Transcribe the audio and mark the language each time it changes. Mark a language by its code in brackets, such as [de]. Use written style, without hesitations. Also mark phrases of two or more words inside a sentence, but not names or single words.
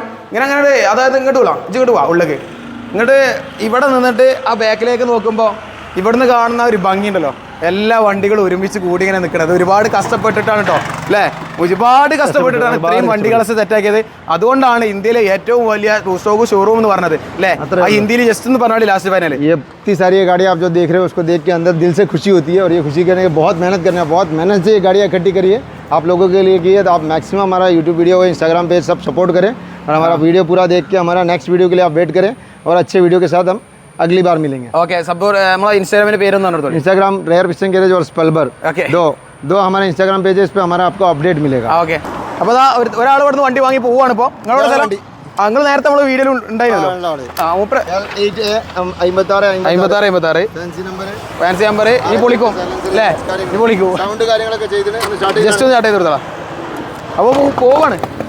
[ml] ഇങ്ങനെ അങ്ങനെ അതായത് ഇങ്ങോട്ട് വിടാം, ഇങ്ങോട്ട് പോവാം ഉള്ളിലേക്ക്. ഇങ്ങോട്ട് ഇവിടെ നിന്നിട്ട് ആ ബാക്കിലേക്ക് നോക്കുമ്പോൾ ഇവിടുന്ന് കാണുന്ന ഒരു ഭംഗിയുണ്ടല്ലോ, എല്ലാ വണ്ടികളും ഒരുമിച്ച് കൂടി ഇങ്ങനെ നിൽക്കുന്നത് ഒരുപാട് കഷ്ടപ്പെട്ടിട്ടാണ് കേട്ടോ, അല്ലേ? ഒരുപാട് കഷ്ടപ്പെട്ടിട്ടാണ് ഇത്രയും വണ്ടികളെ സെറ്റാക്കിയത്. അതുകൊണ്ടാണ് ഇന്ത്യയിലെ ഏറ്റവും വലിയ [en] two stroke showroom [ml] എന്ന് പറഞ്ഞത്, അല്ലേ? ആ ഇന്ത്യയിൽ ജസ്റ്റ് എന്ന് പറഞ്ഞാൽ [en] last final [hi] इतनी सारी ये गाड़ियाँ आप जो देख रहे हो उसको देख के अंदर दिल से खुशी होती है. और ये खुशी करने के बहुत मेहनत से ये गाड़ियाँ इकट्ठी करी है, आप लोगों के लिए की है. तो आप मैक्सिमम हमारा [en] YouTube video Instagram page [hi] सब सपोर्ट करें और हमारा वीडियो पूरा देख के हमारा [en] next video [hi] के लिए आप वेट करें. और अच्छे वीडियो के साथ हम अगली बार मिलेंगे. [ml] ഓക്കെ, നമ്മളെ ഇൻസ്റ്റാഗ്രാമിന്റെ പേര് എന്താണ്? [hi] इंस्टाग्राम रेयर पिस्टन गैरेज और स्पल्बर. दो हमारे [en] Instagram page [hi] है, इस पर हमारा आपको अपडेट मिलेगा. [ml] ഓക്കെ, അപ്പോൾ ഒരാൾ ഇവിടുന്ന് വണ്ടി വാങ്ങി പോവുകയാണ്. ഇപ്പോൾ നിങ്ങളുടെ സ്ഥലം നിങ്ങൾ നേരത്തെ നമ്മൾ വീഡിയോയിൽ ഉണ്ടായിരുന്നല്ലോ. [en] fancy number [ml] ഈ പൊളിക്കും അല്ലേ? ഈ പൊളിക്കും. ജസ്റ്റ് ഒന്ന് സ്റ്റാർട്ട് ചെയ്ത് കൊടുത്തടാ. അപ്പോൾ പോവാണ്.